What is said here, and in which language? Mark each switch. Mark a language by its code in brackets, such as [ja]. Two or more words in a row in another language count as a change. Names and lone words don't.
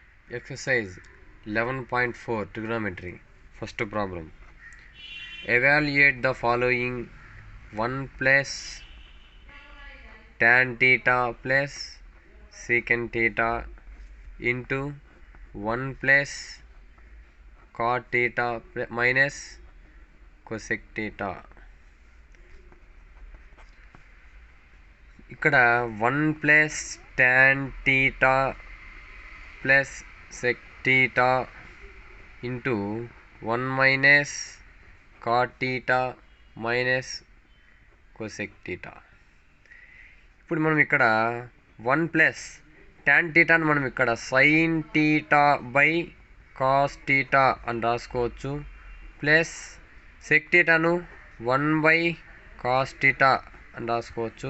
[en] Exercise 11.4 Trigonometry. First problem. Evaluate the following: 1 plus tan theta plus secant theta into 1 plus cot theta minus cosec theta. ఇక్కడ 1 plus tan theta plus sec theta into 1 minus cot theta minus cosec theta. [te] ఇప్పుడు మనం ఇక్కడ 1 [en] plus tan theta [te] మనం ఇక్కడ [en] sin theta by cos theta [te] అని రాసుకోవచ్చు, [en] plus sec theta [te] ను [en] 1 by cos theta [te] అని రాసుకోవచ్చు.